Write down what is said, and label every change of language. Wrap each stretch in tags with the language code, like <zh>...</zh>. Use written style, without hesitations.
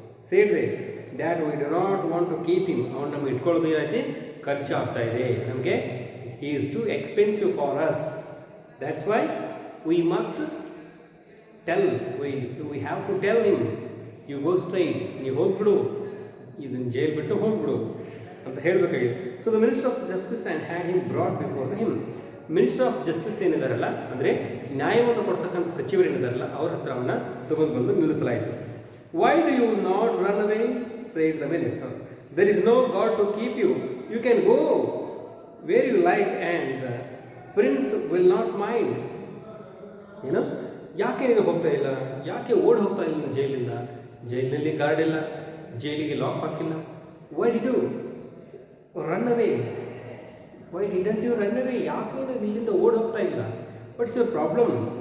<en>ಸೇಡ್ರೆ that we do not want to keep him,</en> <kn>ಅವ್ನು ನಮ್ಗೆ ಇಟ್ಕೊಳ್ಳೋದು ಏನೈತಿ, ಖರ್ಚು ಆಗ್ತಾ ಇದೆ ನಮಗೆ,</kn> <en>he is too expensive for us, that's why we must tell, we have to tell him, you go straight,</en> <kn>ನೀವು ಹೋಗ್ಬಿಡು, ಇದನ್ನು ಜೈಲ್ ಬಿಟ್ಟು ಹೋಗ್ಬಿಡು ಅಂತ ಹೇಳಬೇಕಾಗಿದೆ.</kn> <en>So the minister of justice and had him brought before him.</en> <kn>Minister of justice ಏನಿದಾರಲ್ಲ, ಅಂದರೆ ನ್ಯಾಯವನ್ನು ಕೊಡ್ತಕ್ಕಂಥ ಸಚಿವರು ಏನಿದಾರಲ್ಲ, ಅವ್ರ ಹತ್ರ ಅವನ್ನ ತಗೊಂಡು ಬಂದು ನಿಲ್ಲಿಸಲಾಯಿತು.</kn> <en>Why do you not run away, said the minister. There is no God to keep you. You can go where you like and the prince will not mind.</en> <kn>ಏನು, ಯಾಕೆ ನೀನು ಹೋಗ್ತಾ ಇಲ್ಲ, ಯಾಕೆ ಓಡಿ ಹೋಗ್ತಾ ಇಲ್ಲ ಜೈಲಿಂದ, ಜೈಲಿನಲ್ಲಿ ಗಾರ್ಡ್ ಇಲ್ಲ, ಜೈಲಿಗೆ ಲಾಕ್ ಹಾಕಿಲ್ಲ.</kn> <en>why did you run away, why didn't you run away,</en> <kn>ಯಾಕೆ ನೀನು ಇಲ್ಲಿಂದ ಓಡಿ ಹೋಗ್ತಾ ಇಲ್ಲ,</kn> <en>What's your problem.</en>